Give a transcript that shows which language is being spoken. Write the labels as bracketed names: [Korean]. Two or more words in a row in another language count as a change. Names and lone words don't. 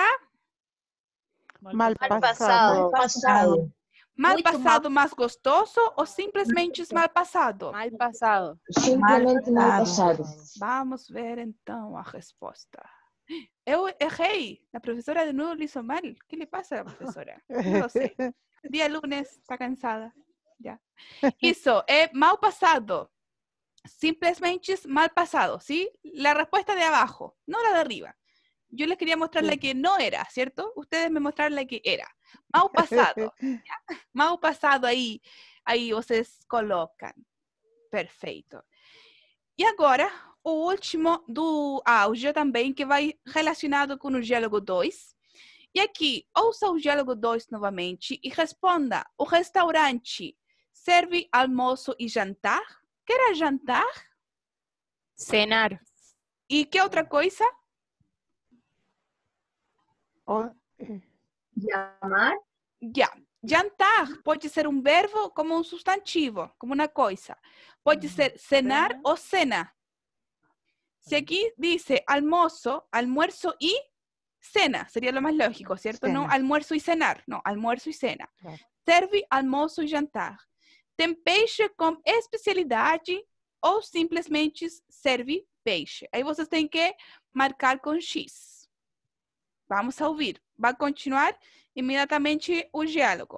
[Portuguese] Mal passado. passado. mal Muito passado, mais gostoso ou simplesmente mal passado? Mal passado. Simplesmente mal passado. Vamos ver então a resposta. Eu errei. A professora de novo [Spanish] lo hizo mal. ¿Qué le pasa a la profesora? No lo sé. Día lunes, está cansada. Ya. [Portuguese] Isso é mal passado. Simplesmente mal passado, [Spanish] ¿sí? La respuesta de abajo, no la de arriba. Yo les quería mostrar la que no era, ¿cierto? Ustedes me mostraron la que era. [Portuguese] Mal passado. ¿Ya? Mal passado aí vocês colocam. Perfeito. E agora, o último do áudio também, que vai relacionado com o diálogo 2. E aqui, ouça o diálogo 2 novamente e responda: o restaurante Servir, almoço y jantar. [Spanish] ¿Qué era jantar? Cenar. ¿Y qué otra cosa? Llamar. Ya. [Portuguese] Jantar pode ser um verbo como um substantivo, como uma coisa. Pode ser cenar ou cena. [Spanish] Si aquí dice almuerzo, almuerzo y cena, sería lo más lógico, ¿cierto? Cena. No almuerzo y cenar, no, almuerzo y cena. Claro. [Portuguese] Serve, almoço e jantar. Tem peixe com especialidade ou simplesmente serve peixe. Aí vocês têm que marcar com X. Vamos a ouvir. Vai continuar imediatamente o diálogo.